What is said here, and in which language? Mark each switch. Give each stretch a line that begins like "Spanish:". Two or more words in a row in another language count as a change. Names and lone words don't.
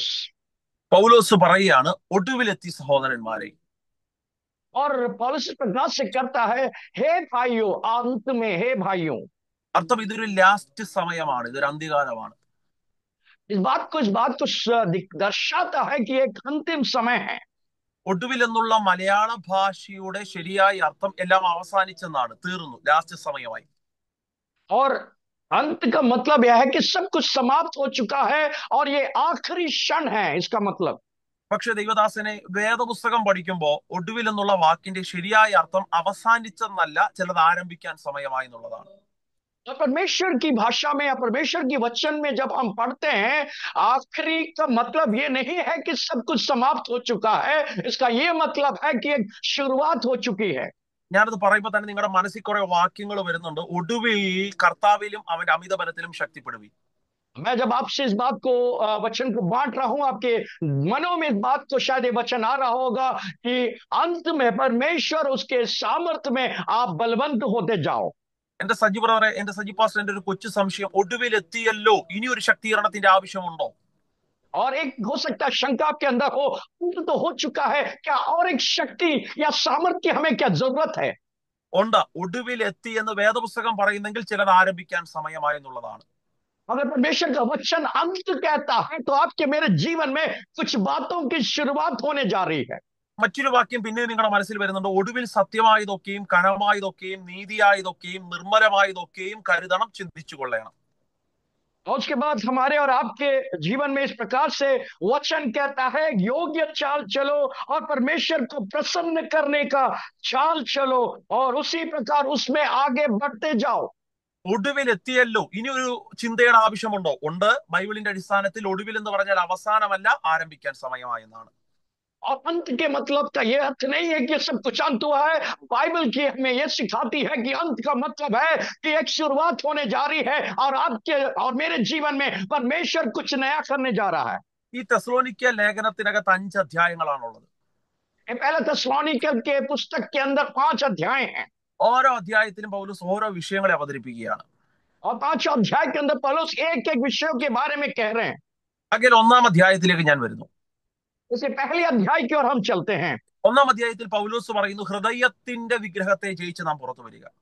Malayalam: പൗലോസ് പറയുകയാണ്, ഒടുവിലെത്തി സഹോദരന്മാരെ.
Hindi: और पौलुस इस प्रकार से करता है, हे भाइयों, अंत में हे भाइयों।
Malayalam: അർത്ഥം ഇതൊരു ലാസ്റ്റ് സമയമാണ്, ഇതൊരു അന്ത്യകാലമാണ്.
Hindi: इस बात को दर्शाता है कि एक अंतिम समय है।
Malayalam: ഒടുവിൽ എന്നുള്ള മലയാള ഭാഷയുടെ ശരിയായ അർത്ഥം എല്ലാം അവസാനിച്ചെന്നാണ്, തീർന്നു, ലാസ്റ്റ് സമയമായി.
Hindi: और अंत का मतलब यह है कि सब कुछ समाप्त हो चुका है और ये आखिरी क्षण है, इसका मतलब।
Malayalam: പക്ഷെ ദൈവദാസനെ, വേദപുസ്തകം പഠിക്കുമ്പോൾ ഒടുവിൽ എന്നുള്ള വാക്കിന്റെ ശരിയായ അർത്ഥം അവസാനിച്ചെന്നല്ല, ചിലത് ആരംഭിക്കാൻ സമയമായി എന്നുള്ളതാണ്.
Hindi: और परमेश्वर की भाषा में या परमेश्वर की वचन में जब हम पढ़ते हैं, आखिरी का मतलब ये नहीं है कि सब कुछ समाप्त हो चुका है, इसका ये मतलब है कि एक शुरुआत हो चुकी है।
Malayalam: ഞാനത് പറയുമ്പോൾ തന്നെ നിങ്ങളുടെ മനസ്സിൽ കുറെ വാക്യങ്ങൾ വരുന്നുണ്ട്. ഒടുവിൽ കർത്താവിലും അവന്റെ അമിത ബലത്തിലും ശക്തിപ്പെടുവി.
Hindi: मैं जब आपसे इस बात को वचन को बांट रहा हूं, आपके मनों में इस बात को शायद ये वचन आ रहा होगा कि अंत में परमेश्वर उसके सामर्थ्य में आप बलवंत होते जाओ।
Malayalam: എന്റെ സജി ബ്രദറെ, എന്റെ സജി പാസ്റ്റർ, എന്റെ ഒരു കൊച്ചു സംശയം, ഒടുവിൽ എത്തിയല്ലോ, ഇനി ഒരു ശക്തീകരണത്തിന്റെ ആവശ്യമുണ്ടോ?
Hindi: और एक हो सकता है शंका आपके अंदर हो, अंत तो हो चुका है, क्या और एक शक्ति या सामर्थ्य की हमें क्या जरूरत है?
Malayalam: ഉണ്ട്. ഒടുവിൽ എത്തി എന്ന് വേദപുസ്തകം പറയുന്നെങ്കിൽ ചിലത് ആരംഭിക്കാൻ സമയമായി എന്നുള്ളതാണ്.
Hindi: अगर परमेश्वर का वचन अंत कहता है तो आपके मेरे जीवन में कुछ बातों की शुरुआत होने जा रही है।
Malayalam: മറ്റൊരു വാക്യം പിന്നെ നിങ്ങളുടെ മനസ്സിൽ വരുന്നുണ്ട്: ഒടുവിൽ സത്യമായതൊക്കെയും കനമായതൊക്കെയും നീതിയായതൊക്കെയും നിർമ്മലമായതൊക്കെയും കരുതണം, ചിന്തിച്ചു കൊള്ളണം.
Hindi: और उसके बाद हमारे और आपके जीवन में इस प्रकार से वचन कहता है, योग्य चाल चलो और परमेश्वर को प्रसन्न करने का चाल चलो और उसी प्रकार उसमें आगे बढ़ते जाओ।
Malayalam: ഒടുവിൽ എത്തിയല്ലോ, ഇനി ഒരു ചിന്തയുടെ ആവശ്യമുണ്ടോ? ഉണ്ട്. ബൈബിളിന്റെ അടിസ്ഥാനത്തിൽ ഒടുവിൽ എന്ന് പറഞ്ഞാൽ അവസാനമല്ല, ആരംഭിക്കാൻ സമയമായെന്നാണ്.
Hindi: और अंत के मतलब का यह अर्थ नहीं है कि सब कुछ अंत हुआ है। बाइबल की हमें यह सिखाती है कि अंत का मतलब है कि एक शुरुआत होने जा रही है और आपके और मेरे जीवन में परमेश्वर कुछ नया करने जा रहा है।
Malayalam: ഈ തെസ്സലോനിക്ക ലേഖനത്തിനകത്ത് 5 അധ്യായങ്ങളാണുള്ളത്.
Hindi: पहला थिस्सलुनीकि के पुस्तक के अंदर 5 अध्याय हैं।
Malayalam: ഓരോ അധ്യായത്തിലും പൗലോസ് ഓരോ വിഷയങ്ങളെ അവതരിപ്പിക്കുകയാണ്.
Hindi: और 5 अध्याय के अंदर पौलुस एक एक विषयों के बारे में कह रहे हैं।
Malayalam: അങ്ങനെ 1-ാം അധ്യായത്തിലേക്ക് ഞാൻ വരുന്നു.
Hindi: इसे पहले अध्याय की ओर हम चलते हैं।
Malayalam: 1-ാം അധ്യായത്തിൽ പൗലോസ് പറയുന്നു, ഹൃദയത്തിന്റെ വിഗ്രഹത്തെ ജയിച്ച് നാം പുറത്തു വരിക.